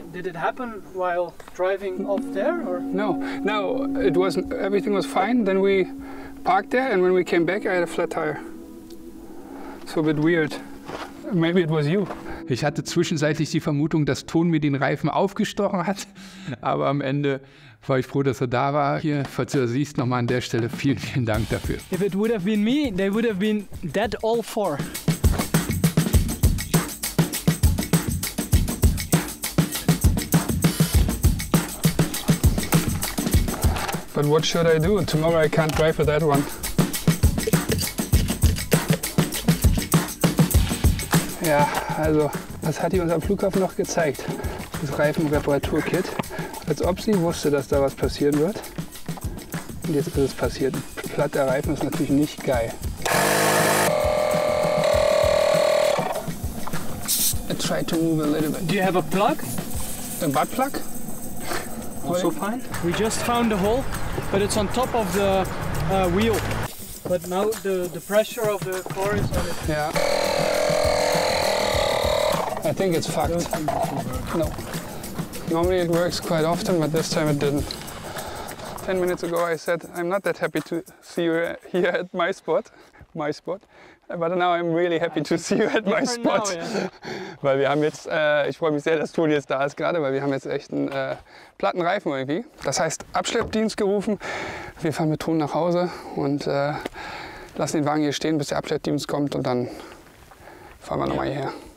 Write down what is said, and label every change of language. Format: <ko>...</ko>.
<en>Did it happen while driving off there, or? No, it wasn't. Everything was fine. Then we parked there, and when we came back, I had a flat tire. So a bit weird. Maybe it was you.</en> <de>Ich hatte zwischenzeitlich die Vermutung, dass Ton mir den Reifen aufgestochen hat, aber am Ende war ich froh, dass er da war. Hier, falls du das siehst, nochmal an der Stelle vielen, vielen Dank dafür.</de> <en>If it would have been me, they would have been dead all four. But what should I do? Tomorrow I can't drive with that one.</en> <de>Ja, also, was hat die uns am Flughafen noch gezeigt? Das Reifenreparaturkit. Als ob sie wusste, dass da was passieren wird. Und jetzt ist es passiert. Platter Reifen ist natürlich nicht geil.</de> <en>I tried to move a little bit. Do you have a plug? A butt plug? Also fine. We just found the hole, but it's on top of the wheel. But now the pressure of the core is on it. Yeah. I think it's fucked. No. Normally it works quite often, but this time it didn't. 10 minutes ago I said I'm not that happy to see you here at my spot. But now I'm really happy to see you at my spot. Now, yeah.</en> <de>Weil wir haben jetzt, ich freue mich sehr, dass Toni jetzt da ist gerade, weil wir haben jetzt echt einen platten Reifen irgendwie. Das heißt, Abschleppdienst gerufen. Wir fahren mit Ton nach Hause und lassen den Wagen hier stehen, bis der Abschleppdienst kommt und dann fahren wir nochmal hierher.</de>